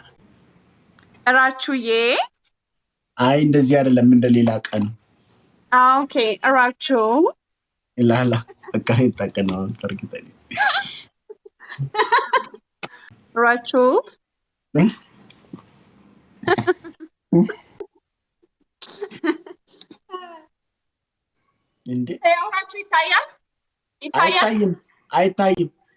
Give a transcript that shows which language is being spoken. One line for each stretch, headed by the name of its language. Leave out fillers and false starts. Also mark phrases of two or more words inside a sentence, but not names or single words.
Amharic: ራቹዬ አይ እንደዚህ አይደለም እንደሌላ ቀን ኦኬ ራቹ
Oromo: ላላ akkamitti akkana waamtu argitanii.
Amharic: ራቹ እንዴ ራቹ ይታያል አይታይም አይታይም